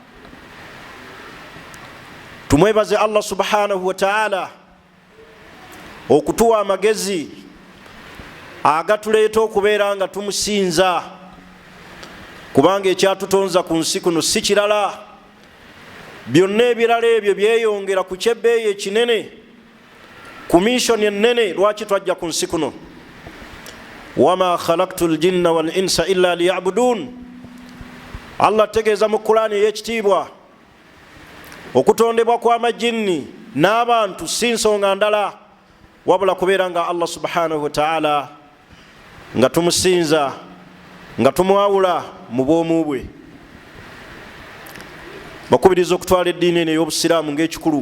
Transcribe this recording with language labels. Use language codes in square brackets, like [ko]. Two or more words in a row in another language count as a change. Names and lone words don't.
[lg] tumwebaze Allah [ar] سبحانه وتعالى [lg] okutuwa amagezi agatuleeta okubeera nga tumusinza, kubanga ekyatutonza ku nsi kuno si kirala. byonna ebirala ebyo byeyongera ku kyebbeeyi ekinene, ku mishoni ennene. lwaki twajja ku nsi kuno? [ar] وما خلقت الجن والإنس إلا ليعبدون. [lg] Allah tegeeza mu Qur'ani ey'ekitiibwa okutondebwa kw'amajinni n'abantu si nsonga ndala wabula kubeera nga Allah [ar] سبحانه وتعالى [lg] nga tumusinza, nga tumwawula mu bwomu bwe. bakubiriza okutwala eddiini eno ey'obusiraamu ng'ekikulu.